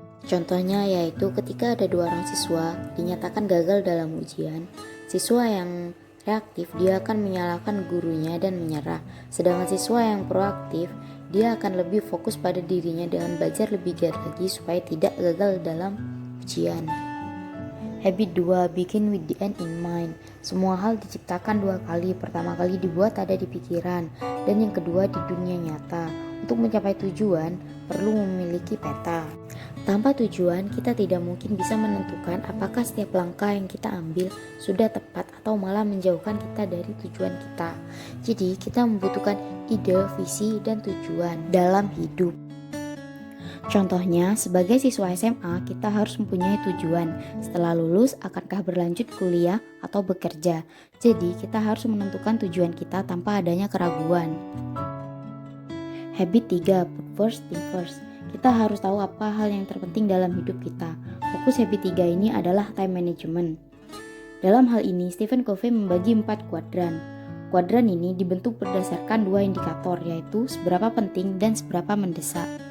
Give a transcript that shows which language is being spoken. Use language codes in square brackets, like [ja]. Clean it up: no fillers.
[id] Contohnya yaitu ketika ada dua orang siswa dinyatakan gagal dalam ujian, siswa yang reaktif dia akan menyalahkan gurunya dan menyerah, sedangkan siswa yang proaktif dia akan lebih fokus pada dirinya dengan belajar lebih giat lagi supaya tidak gagal dalam ujian. [en] Habit 2, begin with the end in mind. [id] Semua hal diciptakan dua kali. Pertama kali dibuat ada di pikiran, dan yang kedua di dunia nyata. Untuk mencapai tujuan, perlu memiliki peta. Tanpa tujuan, kita tidak mungkin bisa menentukan apakah setiap langkah yang kita ambil sudah tepat atau malah menjauhkan kita dari tujuan kita. Jadi, kita membutuhkan ide, visi, dan tujuan dalam hidup. Contohnya, sebagai siswa SMA, kita harus mempunyai tujuan. Setelah lulus, akankah berlanjut kuliah atau bekerja? Jadi, kita harus menentukan tujuan kita tanpa adanya keraguan. [en] Habit 3, put first thing first. [id] Kita harus tahu apa hal yang terpenting dalam hidup kita. Fokus habit 3 ini adalah time management. Dalam hal ini, Stephen Covey membagi 4 kuadran. Kuadran ini dibentuk berdasarkan 2 indikator, yaitu seberapa penting dan seberapa mendesak.